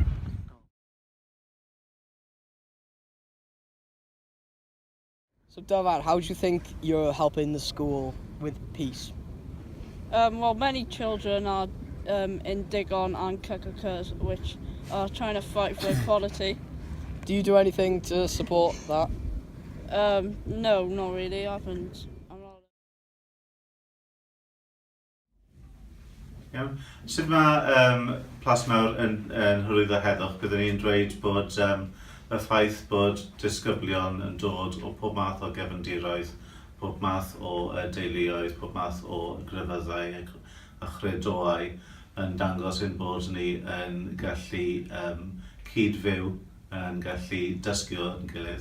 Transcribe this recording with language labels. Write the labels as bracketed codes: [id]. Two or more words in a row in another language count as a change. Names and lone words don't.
[en] So DYFAN, how do you think you're helping the school with peace? Well, many children are in DYFAN and HEDDWCH, which are trying to fight for equality. Do you do anything to support that? No, not really. I haven't. [cy] Iawn. Sut mae Plasmawr yn hyrwyddo heddwch? Byddwn ni'n dweud bod y ffaith bod disgyblion yn dod o pob math o gefndiroedd, pob math o deuluoedd, pob math o grefyddau a chredoau yn dangos ein bod ni yn gallu cydfyw, yn gallu dysgu o'n gilydd.